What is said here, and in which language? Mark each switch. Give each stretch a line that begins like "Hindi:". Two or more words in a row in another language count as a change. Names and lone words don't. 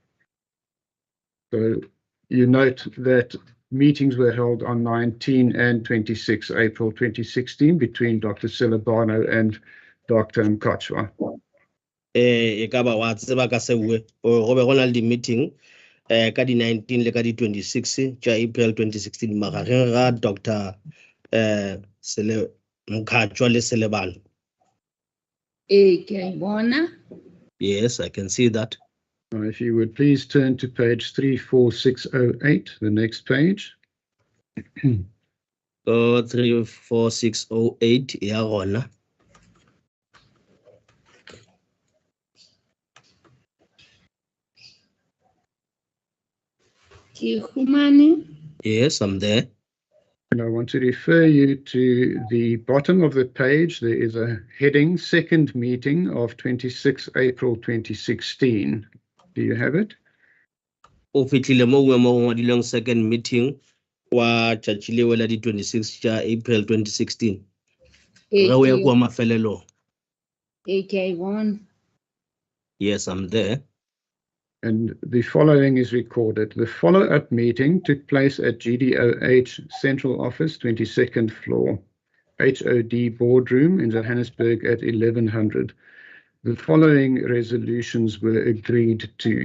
English: So you note that meetings were held on 19 and 26 April 2016 between Dr. Selebano and Dr. Mkachwa.
Northern Sotho: E ka ba wa tseba ka sewe go be go na le di-meeting ka di 19 le ka di 26 tša April 2016 magareng ga Dr. Mkachwa le Selebano. Ke a bona.
English: Yes, I can see that. If you would please turn to page 34608, the next page.
Northern Sotho: 34608 ya gona. Ke humane.
English: Yes, I'm there. And I want to refer you to the bottom of the page. There is a heading, second meeting of 26 April 2016. Do you have it?
Northern Sotho: O fitlhile mo we mo ngwadileng
English: second meeting
Northern Sotho: wa tšatši leo la di 26 tša April 2016. Ge o ya kwa mafelelong. Ke a bona.
English: Yes, I'm there. And the following is recorded. The follow-up meeting took place at GDOH Central Office, 22nd floor, HOD boardroom in Johannesburg at 1100. The following resolutions were agreed to.